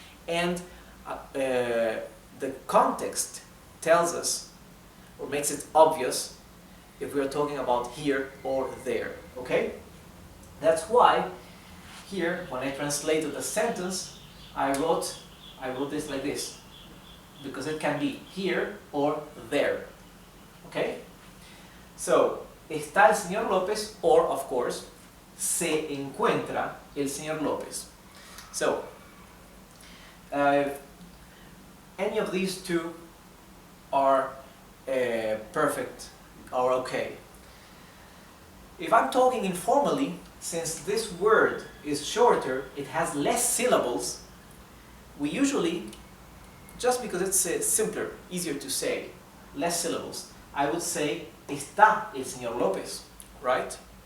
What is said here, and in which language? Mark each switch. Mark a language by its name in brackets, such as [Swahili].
[English] And the context tells us, or makes it obvious, if we are talking about here or there, okay? That's why here, when I translated the sentence, I wrote this like this, because it can be here or there, okay? [Spanish] So, está el señor López, [English] or of course, [Spanish] se encuentra el señor López. [English] So, any of these two are perfect or okay. If I'm talking informally, since this word is shorter, it has less syllables, we usually, just because it's simpler, easier to say, less syllables, I would say, [Spanish] está el señor López, [English] right?